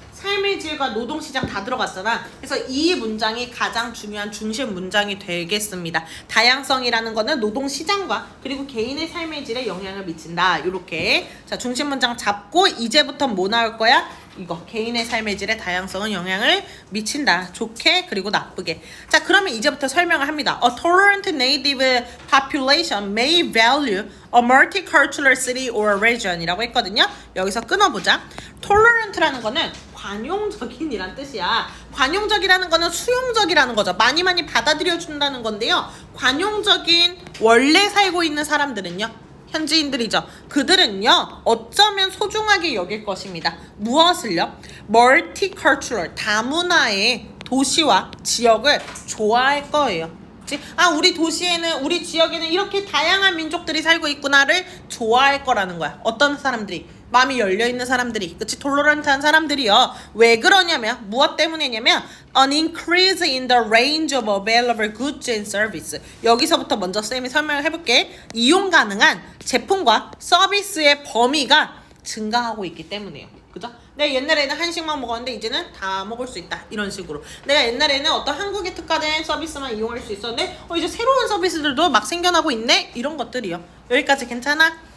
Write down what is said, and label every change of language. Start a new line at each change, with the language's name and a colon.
Korean: 삶의 질과 노동시장 다 들어갔잖아. 그래서 이 문장이 가장 중요한 중심 문장이 되겠습니다. 다양성이라는 거는 노동시장과 그리고 개인의 삶의 질에 영향을 미친다. 이렇게. 자, 중심 문장 잡고 이제부터 뭐 나올 거야? 이거. 개인의 삶의 질에 다양성은 영향을 미친다. 좋게 그리고 나쁘게. 자, 그러면 이제부터 설명을 합니다.
English: A tolerant native population may value a multicultural city or region
Korean: 이라고 했거든요. 여기서 끊어보자. tolerant라는 거는 관용적인이란 뜻이야. 관용적이라는 거는 수용적이라는 거죠. 많이 받아들여준다는 건데요. 관용적인 원래 살고 있는 사람들은요, 현지인들이죠. 그들은요, 어쩌면 소중하게 여길 것입니다. 무엇을요? multicultural, 다문화의 도시와 지역을 좋아할 거예요. 그치? 아, 우리 도시에는, 우리 지역에는 이렇게 다양한 민족들이 살고 있구나를 좋아할 거라는 거야. 어떤 사람들이? 마음이 열려있는 사람들이, 그치? 톨러런트한 사람들이요. 왜 그러냐면, 무엇 때문이냐면
English: an increase in the range of available goods and service.
Korean: 여기서부터 먼저 쌤이 설명을 해볼게. 이용 가능한 제품과 서비스의 범위가 증가하고 있기 때문이에요. 그죠? 내가 옛날에는 한식만 먹었는데 이제는 다 먹을 수 있다. 이런 식으로. 내가 옛날에는 어떤 한국에 특화된 서비스만 이용할 수 있었는데 이제 새로운 서비스들도 막 생겨나고 있네? 이런 것들이요. 여기까지 괜찮아?